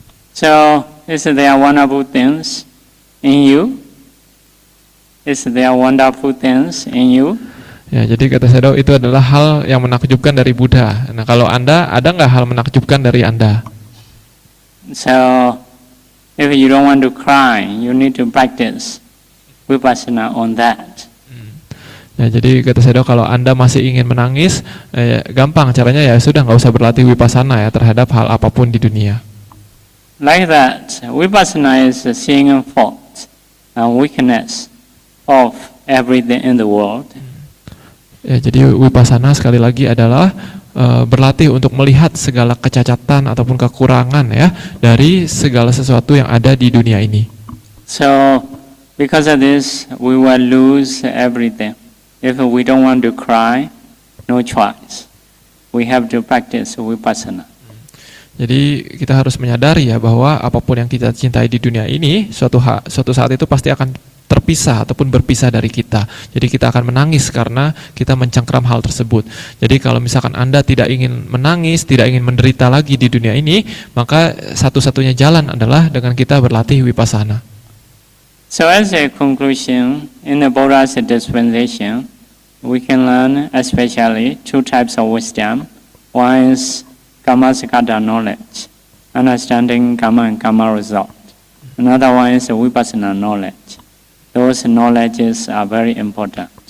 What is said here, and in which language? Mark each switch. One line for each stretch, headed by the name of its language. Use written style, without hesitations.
English: So is there wonderful things in you? Is there wonderful things in you?
Indonesian: Ya, jadi kata Sayadaw itu adalah hal yang menakjubkan dari Buddha. Nah, kalau Anda, ada nggak hal menakjubkan dari Anda?
English: So, if you don't want to cry, you need to practice vipassana on that.
Indonesian: Ya, jadi kata Sayadaw kalau Anda masih ingin menangis, gampang caranya ya sudah nggak usah berlatih vipassana ya terhadap hal apapun di dunia.
English: Like that, vipassana is seeing fault and weakness of everything in the world.
Indonesian: Ya, jadi vipassana sekali lagi adalah berlatih untuk melihat segala kecacatan ataupun kekurangan ya dari segala sesuatu yang ada di dunia ini.
English: So, because of this, we will lose everything. If we don't want to cry, no choice. We have to practice vipassana.
Indonesian: Jadi kita harus menyadari ya bahwa apapun yang kita cintai di dunia ini suatu saat itu pasti akan terpisah ataupun berpisah dari kita. Jadi kita akan menangis karena kita mencengkram hal tersebut. Jadi kalau misalkan Anda tidak ingin menangis, tidak ingin menderita lagi di dunia ini, maka satu-satunya jalan adalah dengan kita berlatih vipassana.
English: So as a conclusion, in the Buddha's dispensation, we can learn especially two types of wisdom. One is Kammasakata knowledge, understanding karma and karma result. Another one is vipassana knowledge. Those knowledges are very important.